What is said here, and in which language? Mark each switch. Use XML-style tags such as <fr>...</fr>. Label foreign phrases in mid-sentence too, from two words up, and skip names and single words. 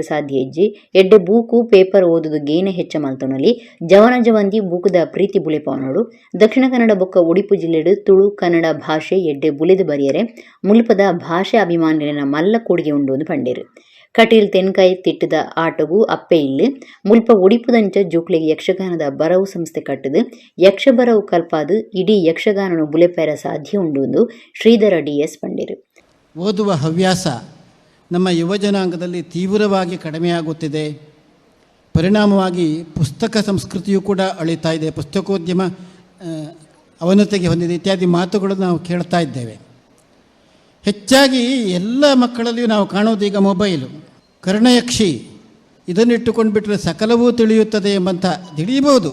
<tcy>ಸಾಧ್ಯ ಇಜ್ಜಿ ಎಡ್ಡೆ ಬೂಕು ಪೇಪರ್ ಓದುದು ಗೇನೆ ಹೆಚ್ಚ ಮಲ್ತೊನಲ್ಲಿ ಜವಂದಿ ಬೂಕುದ ಪ್ರೀತಿ ಬುಲೆಪಾವನೋಡು ದಕ್ಷಿಣ ಕನ್ನಡ ಬೊಕ್ಕ ಉಡುಪಿ ಜಿಲ್ಲೆಡು ತುಳು ಕನ್ನಡ ಭಾಷೆ ಎಡ್ಡೆ ಬುಲೆದು ಬರಿಯರೆ ಮುಲ್ಪದ ಭಾಷೆ ಅಭಿಮಾನಿನ ಮಲ್ಲ ಕೂಡಿಗೆ ಉಂಡು ಪಂಡೇರು. ಕಟೀಲ್ ತೆನ್ಕಾಯಿ ತಿಟ್ಟದ ಆಟಗೂ ಅಪ್ಪೆ ಇಲ್ಲಿ ಮುಲ್ಪ ಉಡಿಪುದಂಚ ಜೂಕ್ಲೆಗೆ ಯಕ್ಷಗಾನದ ಬರವು ಸಂಸ್ಥೆ ಕಟ್ಟದು ಯಕ್ಷ ಬರವು ಕಲ್ಪಾದು ಇಡೀ ಯಕ್ಷಗಾನನು ಬುಲೆಪೇರ ಸಾಧ್ಯ ಉಂಡು ಶ್ರೀಧರ ಡಿಎಸ್ ಪಂಡೇರು.</tcy> <kn>ಓದುವ ಹವ್ಯಾಸ ನಮ್ಮ ಯುವಜನಾಂಗದಲ್ಲಿ ತೀವ್ರವಾಗಿ ಕಡಿಮೆಯಾಗುತ್ತಿದೆ. ಪರಿಣಾಮವಾಗಿ ಪುಸ್ತಕ ಸಂಸ್ಕೃತಿಯೂ ಕೂಡ ಅಳಿತಾ ಇದೆ. ಪುಸ್ತಕೋದ್ಯಮ ಅವನತಿಗೆ ಹೊಂದಿದೆ ಇತ್ಯಾದಿ ಮಾತುಗಳನ್ನು ನಾವು ಕೇಳ್ತಾ ಇದ್ದೇವೆ. ಹೆಚ್ಚಾಗಿ ಎಲ್ಲ ಮಕ್ಕಳಲ್ಲಿಯೂ ನಾವು ಕಾಣೋದು ಈಗ ಮೊಬೈಲು, ಕರ್ಣಯಕ್ಷಿ ಇದನ್ನಿಟ್ಟುಕೊಂಡು ಬಿಟ್ಟರೆ ಸಕಲವೂ ತಿಳಿಯುತ್ತದೆ ಎಂಬಂಥ ತಿಳಿಯಬಹುದು.</kn>